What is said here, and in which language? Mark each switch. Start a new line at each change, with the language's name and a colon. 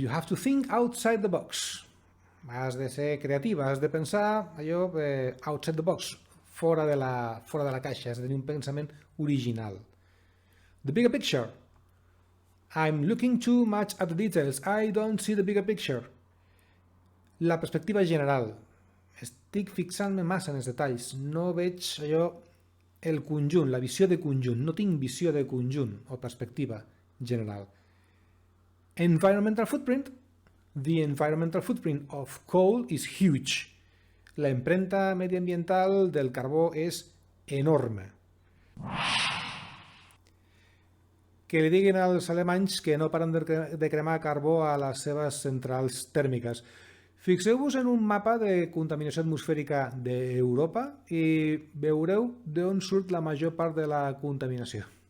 English: You have to think outside the box.
Catalan: Has de ser creativa, has de pensar allò outside the box, fora de la caixa, has de tenir un pensament original.
English: The bigger picture. I'm looking too much at the details. I don't see the bigger picture.
Catalan: La perspectiva general. Estic fixant-me massa en els detalls. No veig allò, el conjunt, la visió de conjunt. No tinc visió de conjunt o perspectiva general.
English: Environmental footprint. The environmental footprint of coal is huge.
Catalan: La empremta mediambiental del carbó és enorme. Que li diguin als alemanys que no paren de cremar carbó a les seves centrals tèrmiques. Fixeu-vos en un mapa de contaminació atmosfèrica d'Europa i veureu d'on surt la major part de la contaminació.